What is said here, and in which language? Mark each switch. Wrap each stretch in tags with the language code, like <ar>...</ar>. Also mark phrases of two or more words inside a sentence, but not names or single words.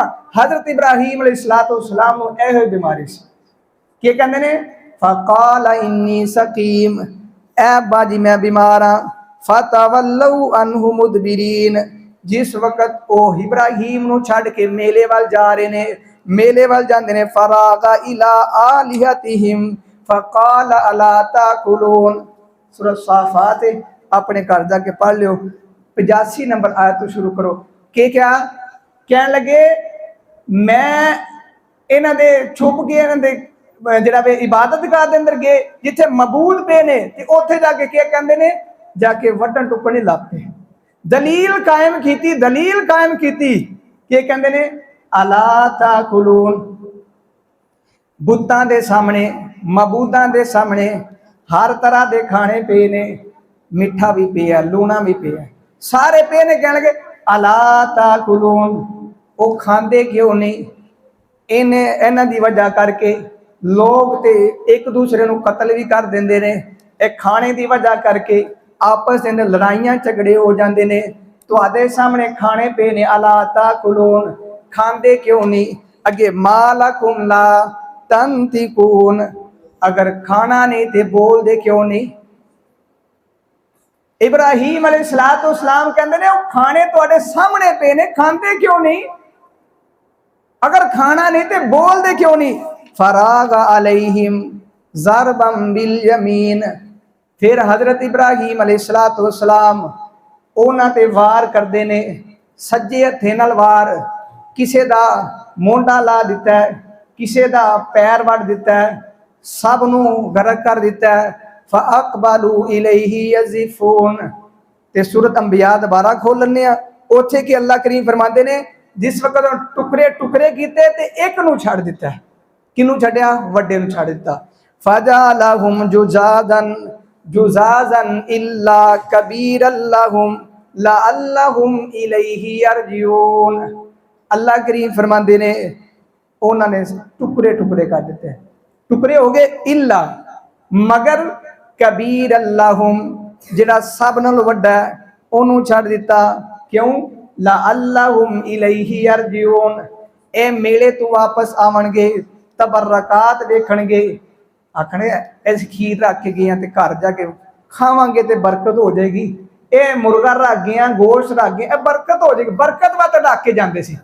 <pa>حضرت ابراہیم علیہ السلام نوں ایہو بیماری سی. کے کہندے نے,</pa> <ar>فقال إني سقيم,</ar> <pa>اے باجی میں بیمار ہاں.</pa> <ar>فتولوا عنه مدبرين,</ar> <pa>جس وقت او ابراہیم نوں چھڈ کے میلے وال جا رہے نے، میلے وال جاندے نے,</pa> <ar>فراغ إلى آلهتهم فقال ألا تأكلون.</ar> <pa>سورہ صافات اپنے گھر جا کے پڑھ لیو، 85 نمبر آیت توں شروع کرو. کے کیا کہنے لگے، میں انہاں دے چھپ گئے، انہاں دے جیہڑا وے عبادت گاہ دے اندر گئے جتھے معبود پئے نے، تے اوتھے جا کے کیا کہندے نے، جا کے وڈن ٹکنے لگ پئے، دلیل قائم کیتی، دلیل قائم کیتی. کے کہندے نے,</pa> <ar>ألا تأكلون,</ar> <pa>بتاں دے سامنے، معبوداں دے سامنے ہر طرح کے کھانے پئے نے، مٹھا بھی پیا ہے، لونا بھی پیا ہے، سارے پئے نے. کہنے لگے</pa> <ar>ألا تأكلون,</ar> <pa>او کھاندے کیوں نہیں? انہاں دی وجہ کر کے لوک تے اک دوجے نوں قتل بھی کر دیندے نے، اک کھانے دی وجہ کر کے آپس وچ لڑائیاں جھگڑے ہو جاتے نے. تہاڈے سامنے کھانے پئے نے,</pa> <ar>ألا تأكلون,</ar> <pa>کھاندے کیوں نہیں?</pa> <ar>अगे ما لكم لا تنطقون,</ar> <pa>اگر کھانا نہیں تے بولدے کیوں نہیں? ابراہیم علیہ السلام کہتے نے کھانے تہاڈے سامنے پئے نے، کھاتے کیوں نہیں? اگر کھانا نہیں تے بولتے کیوں نہیں?</pa> <ar>فراغ عليهم ضربا باليمين,</ar> <pa>فیر حضرت ابراہیم علیہ السلام انہاں تے وار کرتے نے، سجے ہتھ نال وار، کسے دا مونڈھا لاہ دتا ہے، کسے دا پیر وڈھ دتا ہے، سب نوں غرق کر دتا ہے.</pa> <ar>فأقبلوا إليه يزفون.</ar> <pa>تے سورت انبیاء دوبارہ کھول لیندے آں، اوتھے کہ اللہ کریم فرماتے نے جس ویلے ٹکڑے ٹکڑے کیتے تے اک نوں چھڈ دتا ہے، کہنوں چھڈیا? وڈے نوں چھڈ دتا.</pa> <ar>فجعلهم جذاذا جذاذا إلا كبيرا لهم لعلهم إليه يرجعون.</ar> <pa>اللہ کریم فرماتے نے انہاں نے ٹکڑے ٹکڑے کر دتے، ٹکڑے ہو گئے، اِلّا مگر</pa> <ar>كبيرا لهم</ar> <pa>جیہڑا سب نالوں وڈا ہے انہاں نے چھڈ دتا. کیوں?</pa> <ar>لعلهم إليه يرجعون,</ar> <pa>اے میلے توں واپس آون گے، تبرکات ویکھن گے، آکھن گے اس کھیر رکھ کے گئے تے گھر جا کے کھاواں گے تے برکت ہو جائے گی، اے مرغا رکھ گئے، گوشت رکھ گئے، برکت ہو جائے گی، برکت واسطے رکھ کے جاتے سی.</pa>